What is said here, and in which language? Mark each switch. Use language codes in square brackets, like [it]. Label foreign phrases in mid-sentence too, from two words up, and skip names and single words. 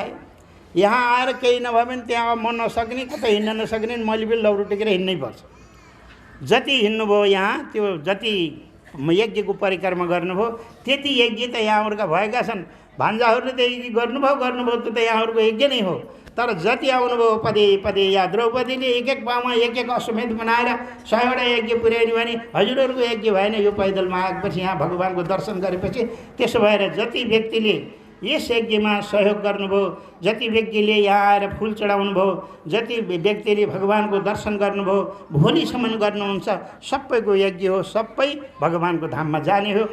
[ne] यहाँ आएर केही नभए पनि त्यहाँ म नसक्ने, कतै हिँड्न नसक्ने, मैले पनि लौरो टेकेर हिँड्नै पर्छ। जति हिँड्नुभयो यहाँ, त्यो जति यज्ञको परिक्रमा गर्नुभयो, त्यति यज्ञ त यहाँहरूका भएका छन्। भान्जाहरूले त यज्ञ गर्नुभयो त्यो त यहाँहरूको यज्ञ नै हो। तर जति आउनुभयो पदे पदे, या द्रौपदीले एक एक पाउमा एक एक अश्वमेध बनाएर 100वटा यज्ञ पुर्याइनु भने हजुरहरूको यज्ञ भएन। यो पैदलमा आएपछि यहाँ भगवानको दर्शन गरेपछि, त्यसो भएर जति व्यक्तिले यस यज्ञमा सहयोग गर्नुभयो, जति व्यक्तिले यहाँ आएर फुल चढाउनु भयो, जति व्यक्तिले भगवानको दर्शन गर्नुभयो, भोलिसम्म गर्नुहुन्छ, सबैको यज्ञ हो, सबै भगवानको धाममा जाने हो।